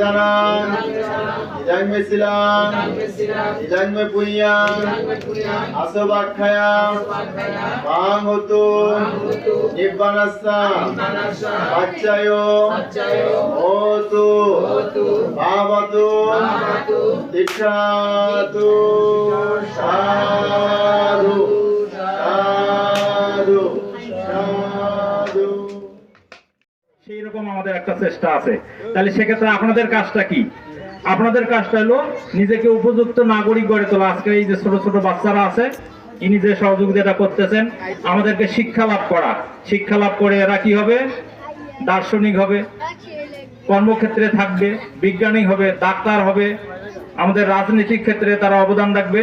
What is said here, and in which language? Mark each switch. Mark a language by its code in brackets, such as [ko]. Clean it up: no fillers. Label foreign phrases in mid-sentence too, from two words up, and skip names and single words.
[pi] দানাং ইদং মে শিলাং ইদং মে পুণ্যাং আসবাক্ষয়াং মাং হতু নিব্বানাস্সা পাচ্চয়ো হোতু ভাবতু দীক্ষাতু সাধু সাধু সাধু। [bn] সেই রকম আমাদের একটা চেষ্টা আছে। তাহলে সেক্ষেত্রে আপনাদের কাজটা কি? আপনাদের কাজটা হলো নিজেকে উপযুক্ত নাগরিক গড়ে তোলা। আজকে এই যে ছোট ছোট বাচ্চারা আছে, ইনি যে সহযোগিতাটা করতেছেন, আমাদেরকে শিক্ষা লাভ করা। শিক্ষা লাভ করে এরা কি হবে? দার্শনিক হবে, কর্মক্ষেত্রে থাকবে, বিজ্ঞানী হবে, ডাক্তার হবে, আমাদের রাজনৈতিক ক্ষেত্রে তারা অবদান রাখবে।